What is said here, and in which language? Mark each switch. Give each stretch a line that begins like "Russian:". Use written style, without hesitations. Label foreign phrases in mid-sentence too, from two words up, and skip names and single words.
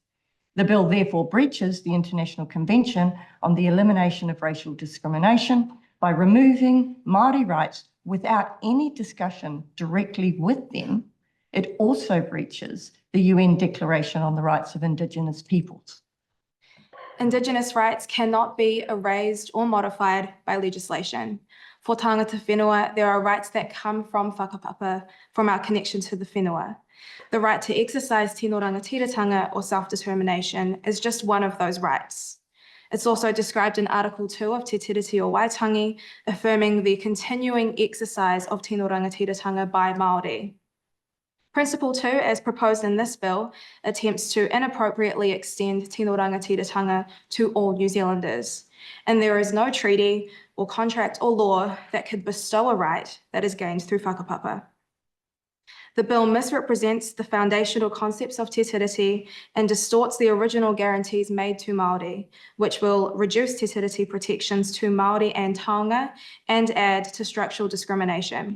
English: The bill therefore breaches the International Convention on the Elimination of Racial Discrimination by removing Māori rights without any discussion directly with them. It also breaches the UN Declaration on the Rights of Indigenous Peoples. Indigenous rights cannot be erased or modified by legislation. For
Māori: tangata whenua,
English: there are rights that come from whakapapa, from our connection to the whenua. The right to exercise
Māori: tino rangatiratanga
English: or self-determination is just one of those rights. It's also described in Article 2 of Te Treaty of Waitangi, affirming the continuing exercise of
Māori: tino rangatiratanga
English: by Māori. Principle 2, as proposed in this bill, attempts to inappropriately extend
Māori: tino rangatiratanga
English: to all New Zealanders, and there is no treaty or contract or law that could bestow a right that is gained through whakapapa. The bill misrepresents the foundational concepts of Te Tiriti and distorts the original guarantees made to Māori, which will reduce Te Tiriti protections to Māori and taonga and add to structural discrimination.